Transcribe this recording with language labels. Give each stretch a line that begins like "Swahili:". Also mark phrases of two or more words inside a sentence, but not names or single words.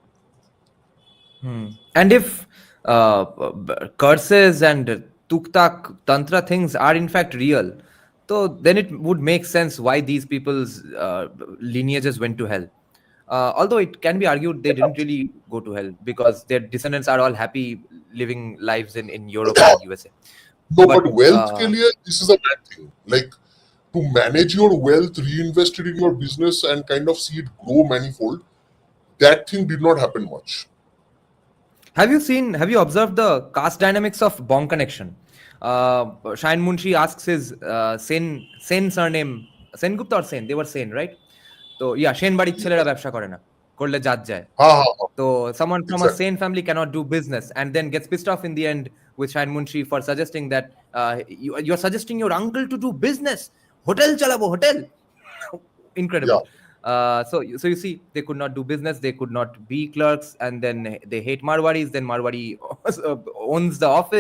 English: And if curses and tuktak tantra things are in fact real, so then it would make sense why these people's lineages went to hell. Although it can be argued they didn't really go to hell because their descendants are all happy living lives in Europe and USA. No, But but wealth
Hindi: ke liye,
English: this is a bad thing. Like to manage your wealth, reinvest it in your business, and kind of see it grow manifold. That thing did not happen much. have you observed the caste dynamics of Bong connection? Shayan Munshi asks his Sen surname, Sengupta or Sen, they were Sen, right?
Bangla: তো ইয়া সেন বাড়ির ছেলেরা ব্যবসা করে না, করলে জাত যায়। Ha ha ha.
English: তো someone from a Exactly. sane family cannot do business and then gets pissed off in the end with Shayan Munshi for suggesting that you're suggesting your uncle to do business.
Bangla: হোটেল চালাবো, hotel. Incredible.
English: So you see, they could not do business, they could not be clerks, and then they hate Marwaris, then Marwari owns the office.